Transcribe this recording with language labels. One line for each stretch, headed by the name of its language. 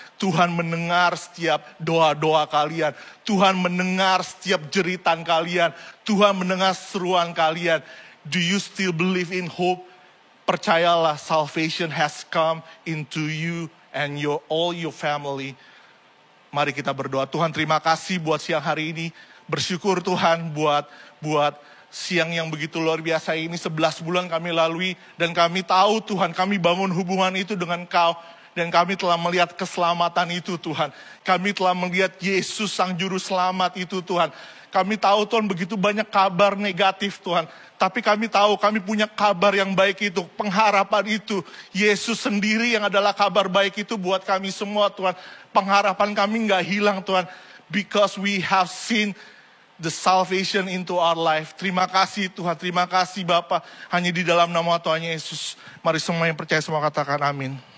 Indonesian: Tuhan mendengar setiap doa-doa kalian. Tuhan mendengar setiap jeritan kalian. Tuhan mendengar seruan kalian.
English: Do you still believe in hope?
Indonesian: Percayalah,
English: salvation has come into you and all your family.
Indonesian: Mari kita berdoa. Tuhan, terima kasih buat siang hari ini. Bersyukur Tuhan buat siang yang begitu luar biasa ini. 11 bulan kami lalui dan kami tahu Tuhan, kami bangun hubungan itu dengan Kau. Dan kami telah melihat keselamatan itu Tuhan. Kami telah melihat Yesus sang juru selamat itu Tuhan. Kami tahu Tuhan begitu banyak kabar negatif Tuhan. Tapi kami tahu kami punya kabar yang baik itu. Pengharapan itu. Yesus sendiri yang adalah kabar baik itu buat kami semua Tuhan. Pengharapan kami gak hilang Tuhan.
English: Because we have seen the salvation into our life.
Indonesian: Terima kasih Tuhan. Terima kasih Bapa. Hanya di dalam nama Tuhan Yesus. Mari semua yang percaya semua katakan amin.